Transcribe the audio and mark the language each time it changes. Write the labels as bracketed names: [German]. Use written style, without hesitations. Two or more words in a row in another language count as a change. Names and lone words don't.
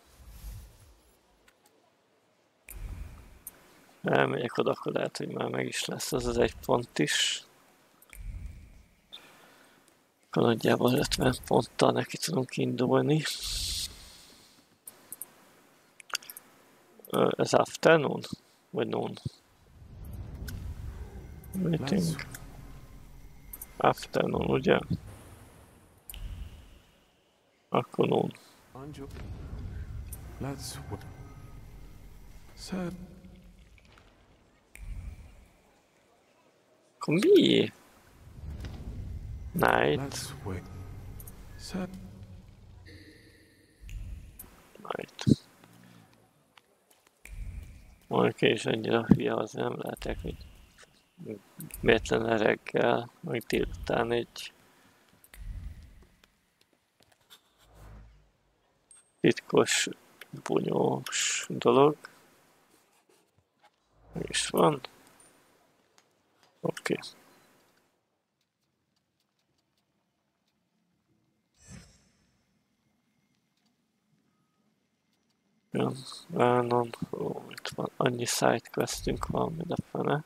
[Hungarian] Elmegyek oda, akkor lehet, hogy már meg is lesz az egy pont is. Akkor nagyjából 50 ponttal neki tudunk indulni. Ez afternoon? Vagy noon? Meeting. Afternoon, ugye? Akkor noon. [English] Let's so [Hungarian] Akkor mi? Night. [English] let's wait. So [Hungarian] Night. Mondjuk és annyira hülye, az nem lehetek, hogy véletlen reggel, meg délután egy titkos, bunyós dolog. Mi is van? Oké. Ja, itt van, annyi sidequestünk van, mint a fene.